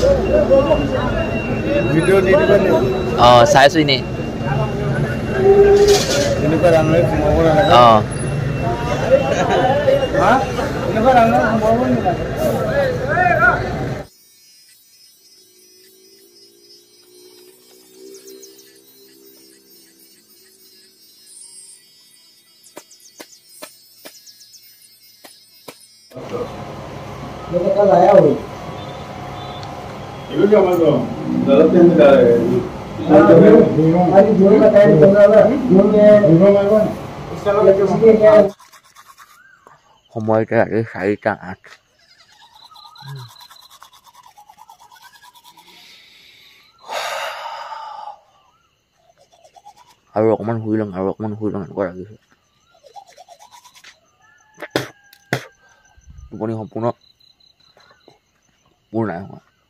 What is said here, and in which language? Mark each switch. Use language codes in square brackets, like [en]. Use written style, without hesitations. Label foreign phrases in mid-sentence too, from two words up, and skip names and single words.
[as] ভিডিও দি দিবা নি চাইছো নি এনেকুৱা ৰান্ধে সোমাব নালাগে হা এনেকুৱা ৰান্ধে সোমাব নালাগে [hi] ये तो कल आया हो ये क्या मतलब गलत नहीं कर रहे हैं आज जोर का टाइम चल रहा है जोर में मारवा इसका लेके क्या [as] সময়টা এই 4:08 আৰু অকমান শুই লম এনেকুৱা লাগিছে টোপনি সম্পূৰ্ণ পূৰ নাই হোৱা